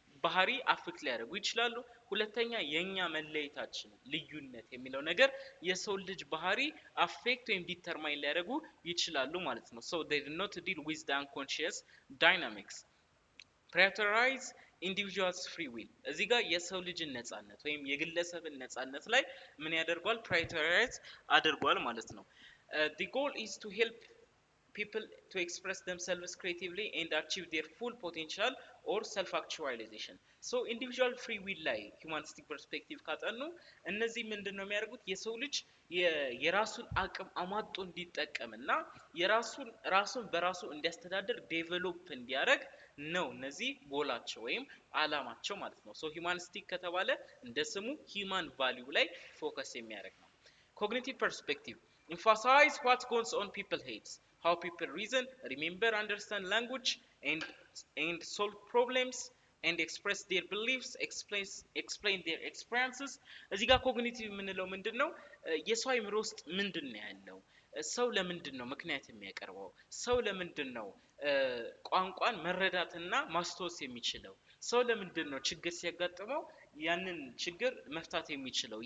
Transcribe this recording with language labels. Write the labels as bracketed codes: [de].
[am] ባህሪ አፌክት ሊያደርጉ ይችላሉ። ሁለተኛ የኛ መለየታችን ልዩነት የሚለው ነገር የሰው ልጅ ባህሪ አፌክት ወይም ዲተርማይን ሊያደርጉ ይችላሉ ማለት ነው። [en] so they do not deal with the unconscious dynamics. prioritize individuals free will [am] እዚህ ጋር የሰው ልጅን ነጻነት ወይም የግለሰብን ነጻነት ላይ ምን ያደርጋል? [en] prioritize [am] አድርጓል ማለት ነው። [en] the goal is to help people to express themselves creatively and achieve their full potential or self actualization. so individual free will [am] ላይ [en] humanistic perspective [am] ካጠኑ እነዚህ ምንድነው የሚያደርጉት? የሰው ልጅ የራሱን አቅም አሟጦ እንዲጠቀምና ራሱን በራሱ እንዲያስተዳድር ዴቨሎፕ እንዲያደርግ ነው እነዚህ ጎላቸው ወይም አላማቸው ማለት ነው። [en] so humanistic [am] ከተባለ እንደ ስሙ [en] human value ላይ [am] ፎከስ የሚያደርግ ነው። [en] cognitive perspective emphasize what goes on people's heads, how people reason, remember, understand language and solve problems and express their beliefs, explain their experiences. [am] እዚህ ጋር ኮግኒቲቭ የምንለው ምንድነው? የሰው አይምሮ ውስጥ ምንድነው ያለው? ሰው ለምንድነው ምክንያት የሚያቀርበው? ሰው ለምንድነው ቋንቋን መረዳትና ማስተዋወስ የሚችለው? ሰው ለምንድነው ችግር ሲያጋጥመው ያንን ችግር መፍታት የሚችለው?